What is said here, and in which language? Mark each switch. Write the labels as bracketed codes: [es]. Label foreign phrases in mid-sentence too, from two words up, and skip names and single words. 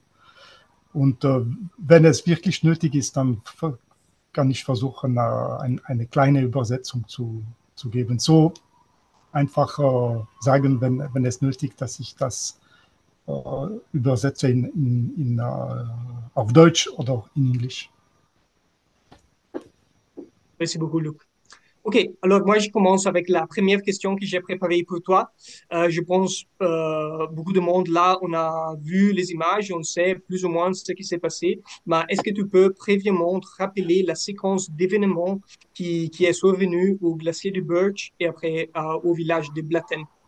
[de] Und wenn es wirklich nötig ist, dann kann ich versuchen, eine kleine Übersetzung zu geben. So einfach sagen, wenn es nötig ist, dass ich das übersetze auf Deutsch oder in Englisch. [fr] Merci beaucoup, Luc. OK, alors moi je commence avec la première question que j'ai préparée pour toi. Je pense beaucoup de monde là, on a vu les images, on sait plus ou moins ce qui s'est passé. Mais est-ce que tu peux préviement rappeler la séquence d'événements qui est survenue au glacier du Birch et après au village de Blatten?